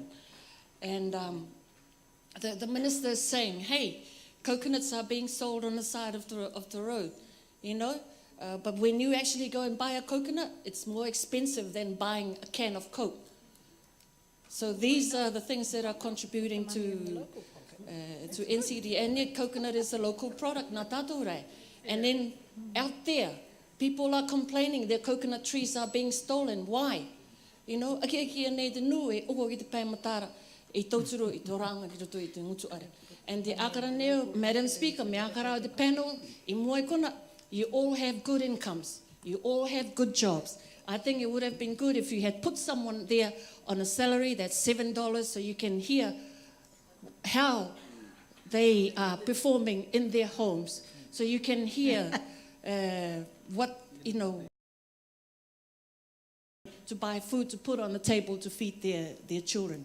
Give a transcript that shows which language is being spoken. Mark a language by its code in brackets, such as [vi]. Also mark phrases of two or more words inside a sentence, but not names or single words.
[en] And the minister is saying, hey, coconuts are being sold on the side of the road, you know. But when you actually go and buy a coconut, it's more expensive than buying a can of Coke. So these are the things that are contributing to NCD. And yet coconut is a local product, [rar] nā tātou rei. [en] And then out there, people are complaining their coconut trees are being stolen. Why? You know, [rar] aki nei te nui, oko ki te pai matara, I tauturu, I toranga, ki roto, I te ngutu are. [en] And the [rar] akara neo, [en] Madam Speaker, [rar] me akara o [en] the panel, [rar] I moe kona, [en] you all have good incomes. You all have good jobs. I think it would have been good if you had put someone there on a salary that's $7 so you can hear how they are performing in their homes. So you can hear what, you know, to buy food to put on the table to feed their children.